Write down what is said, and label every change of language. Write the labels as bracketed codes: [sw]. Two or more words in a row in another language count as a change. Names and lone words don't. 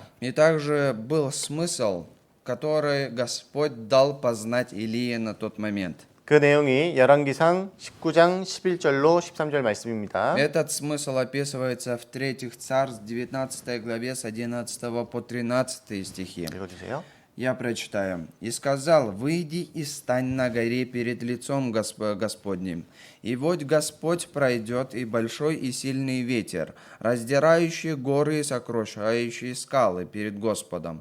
[ru] И также был смысл, который Господь дал познать Илии на тот момент. [ko] 그 내용이 열왕기상 19장 11절로 13절 말씀입니다. [ru] Этот смысл описывается в 3 Царств 19 главе с 11 по 13 стихи. [ko] 읽어주세요. [ru] Я прочитаю. «И сказал: выйди и стань на горе перед лицом Господним. И вот Господь пройдет, и большой и сильный ветер, раздирающий горы и сокрушающий скалы перед Господом.